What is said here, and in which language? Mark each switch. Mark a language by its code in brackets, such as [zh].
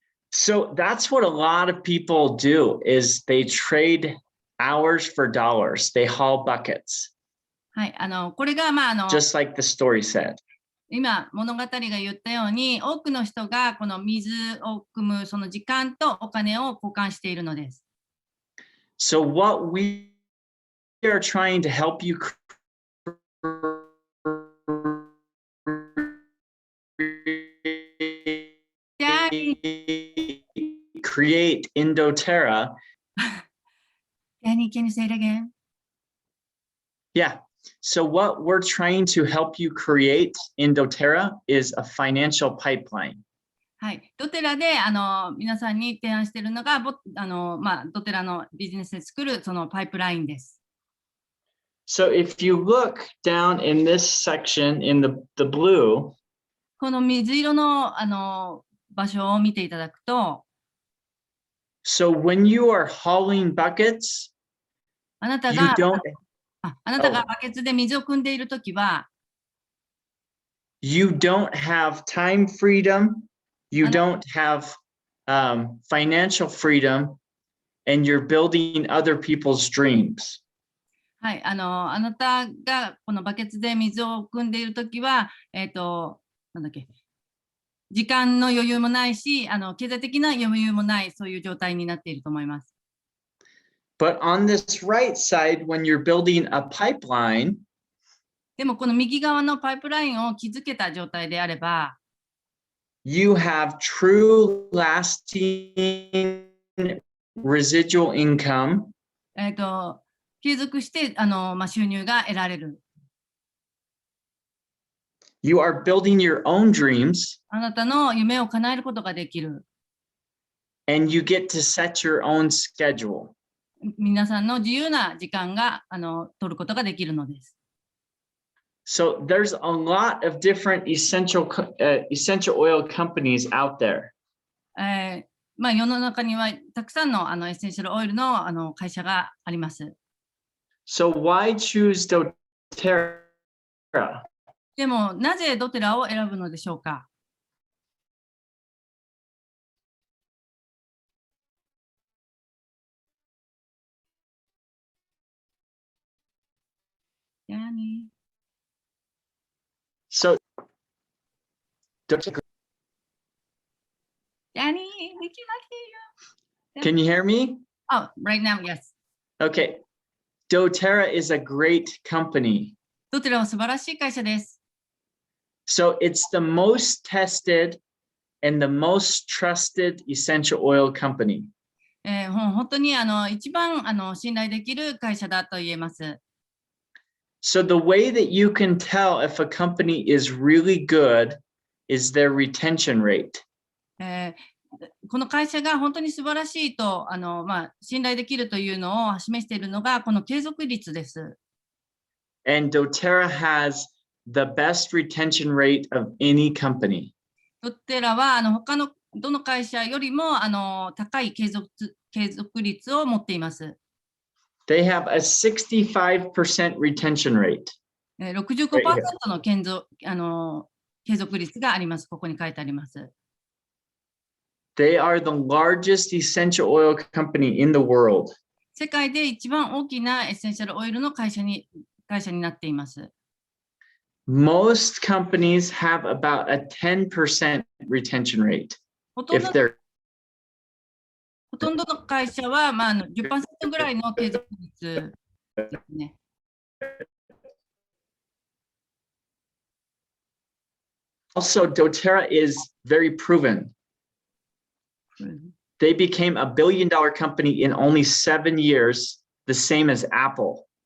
[en] So that's what a lot of people do is they trade hours for dollars. They haul buckets. [ja] はい、これが [en] just like the story said. [ja] 今物語が言ったように、多くの人がこの水を汲むその時間とお金を交換しているのです。 [en] So what we are trying to help you create in doTERRA. Danny, can you say it again? Yeah. So what we're trying to help you create in doTERRA is a financial pipeline. [ja] はい、ドテラで皆さんに提案しているのがドテラのビジネスで作るそのパイプラインです。 [en] So if you look down in this section in the blue, [ja] この水色の場所を見ていただくと、 [en] so when you are hauling buckets, [ja] あなた [en] you [ja] が [en] don't [ja] バケツで水を汲んでいるときは、 [en] you don't have time freedom, you don't have financial freedom, and you're building other people's dreams. [ja] はい、あなたがこのバケツで水を汲んでいるときは、なんだっけ、時間の余裕もないし、経済的な余裕もない、そういう状態になっていると思います。 [en] But on this right side, when you're building a pipeline, [ja] でもこの右側のパイプラインを築けた状態であれば、 [en] you have true lasting residual income. [ja] 継続して収入が得られる。 [en] You are building your own dreams. [ja] あなたの夢を叶えることができる。 [en] And you get to set your own schedule. [ja] 皆さんの自由な時間が取ることができるのです。 [en] So there's a lot of different essential oil companies out there. [ja] まあ、世の中にはたくさんのエッセンシャルオイルの会社があります。 [en] So why choose doTERRA? [ja] でも、なぜドテラを選ぶのでしょうか。 [en] So doTERRA, Danny, we cannot hear you. can you hear me? Oh, right now, yes. Okay. doTERRA is a great company. [ja] ドテラは素晴らしい会社です。 [en] So it's the most tested and the most trusted essential oil company. [ja] 本当に一番信頼できる会社だと言えます。 [en] So the way that you can tell if a company is really good is their retention rate. [ja] この会社が本当に素晴らしいと信頼できるというのを示しているのがこの継続率です。 [en] And doTERRA has the best retention rate of any company. [ja] ドテラは他のどの会社よりも高い継続率を持っています。 [en] They have a 65% retention rate. [ja] 65% の継続率があります。ここに書いてあります。 [en] They are the largest essential oil company in the world. [ja] 世界で一番大きなエッセンシャルオイルの会社になっています。 [en] Most companies have about a 10% retention rate. [ja] ほとん [en] If they're [ja] の会社は、10% ぐらいの継続率ですね。 [en] Also, doTERRA is very proven. They became a $1 billion company in only 7 years, the same as Apple.